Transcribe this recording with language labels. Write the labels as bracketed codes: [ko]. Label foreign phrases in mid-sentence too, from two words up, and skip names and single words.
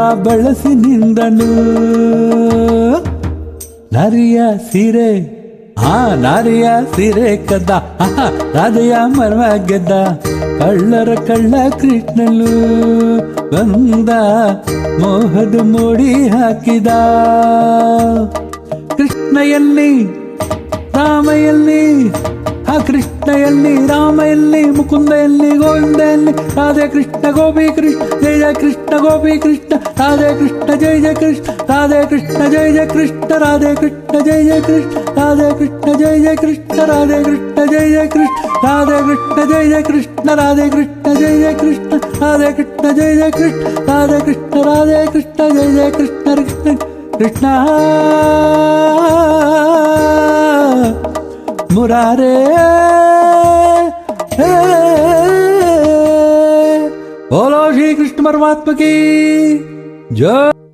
[kn] ಬಳಸಿ ನಿಂದನು ನಾರಿಯ ಸೀರೆ ಆ ನಾರಿಯ ಸೀರೆ ಕದ್ದ ರಾಧೆಯ ಮರ್ಮ ಗೆದ್ದ ಕಳ್ಳರ ಕಳ್ಳ ಕೃಷ್ಣನು ಬಂದ ಮೋಹದ ಮೋಡಿ ಹಾಕಿದ ಕೃಷ್ಣ ಎಲ್ಲಿ ರಾಮ ಎಲ್ಲಿ ಆ ಕೃಷ್ಣ ಎಲ್ಲಿ ರಾಮ ಎಲ್ಲಿ ಮುಕುಂದ ಎಲ್ಲಿ ಗೋವಿಂದ ಎಲ್ಲಿ ರಾಧೆ ಕೃಷ್ಣ ಗೋಪಿ ಕೃಷ್ಣ ಜಯ ಜಯ ಕೃಷ್ಣ ಗೋಪಿ ಕೃಷ್ಣ ರಾಧೆ ಕೃಷ್ಣ ಜಯ ಜಯ ಕೃಷ್ಣ ರಾಧೆ ಕೃಷ್ಣ ಜಯ ಜಯ ಕೃಷ್ಣ ರಾಧೆ ಕೃಷ್ಣ ಜಯ ಜಯ ಕೃಷ್ಣ ರಾಧೆ ಕೃಷ್ಣ ಜಯ ಜಯ ಕೃಷ್ಣ ರಾಧೆ ಕೃಷ್ಣ ಜಯ ಜಯ ಕೃಷ್ಣ ರಾಧೆ ಕೃಷ್ಣ ಜಯ ಜಯ ಕೃಷ್ಣ ರಾಧೆ ಕೃಷ್ಣ ಜಯ ಜಯ ಕೃಷ್ಣ ರಾಧೆ ಕೃಷ್ಣ ಜಯ ಜಯ ಕೃಷ್ಣ ರಾಧೆ ಕೃಷ್ಣ ಜಯ ಜಯ ಕೃಷ್ಣ ಕೃಷ್ಣ ಕೃಷ್ಣ [hi] मुरारे बोलो श्री कृष्ण परमात्मा की जय।